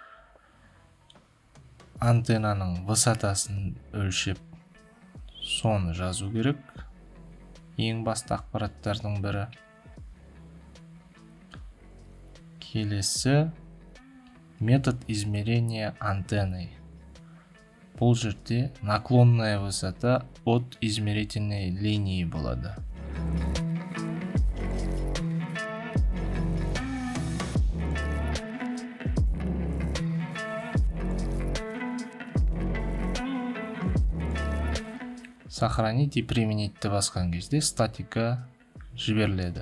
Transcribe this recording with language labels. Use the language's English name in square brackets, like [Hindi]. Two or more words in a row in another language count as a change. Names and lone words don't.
[Kazakh] Антеннаның высотасын өлшеп, соны жазу керек. Ең басты ақпараттардың бірі. Келесі [Russian] метод измерения антенны. [Kazakh] Бұл жерде [Russian] наклонная высота от измерительной линии болады. Сохранить и применить [Kazakh] басқан кезде статика жіберіледі.